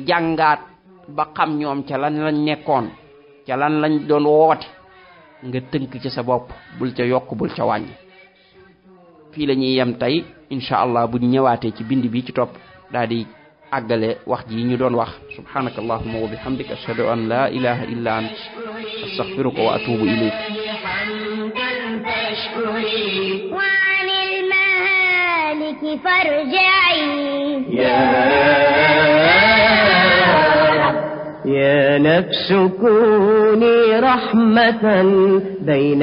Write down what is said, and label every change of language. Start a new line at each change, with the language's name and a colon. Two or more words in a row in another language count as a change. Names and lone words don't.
Wolof: jàngaat ba xam ñoom ca lan lañ nekkoon ca lan lañ doon woote nga tënk ci sa bopp bul ca yokk bul ca wàññi fii la ñuy yem tey
Arabic: إن شاء الله
Wolof: bu ñu ñëwaatee ci bind bi ci topp daal di àggale wax ji ñu doon wax
Arabic: سبحانك اللهم وبحمدك أشهد أن لا إله إلا أنت أستغفرك وأتوب إليك وعن المهالك فارجعي يا نفس كوني رحمة بين